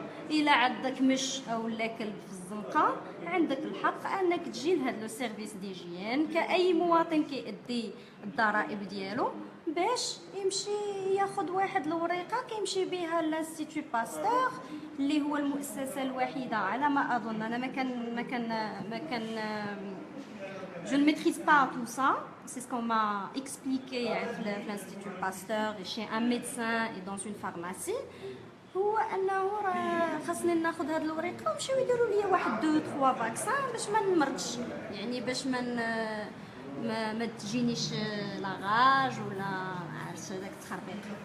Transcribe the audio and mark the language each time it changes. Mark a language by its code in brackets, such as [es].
[ar] الا عندك مش او لا كلب في الزنقه، عندك الحق انك تجي لهذا لو سيرفيس ديجيان كاي مواطن كيأدي الضرائب ديالو، باش يمشي ياخذ واحد الوريقه كيمشي بها لانستيتو باستور اللي هو المؤسسه الوحيده على ما اظن. انا ما كان [fr] je ne maîtrise pas tout ça, c'est ce qu'on m'a expliqué à l'Institut Pasteur et chez un médecin et dans une pharmacie. [ar] هو انه راه خاصني ناخذ هاد الوريقه ونمشيو يديروا لي واحد 2 3 فاكسان باش ما نمرضش، يعني باش ما تجينيش لاغاج ولا عرفت هذاك التخربيق.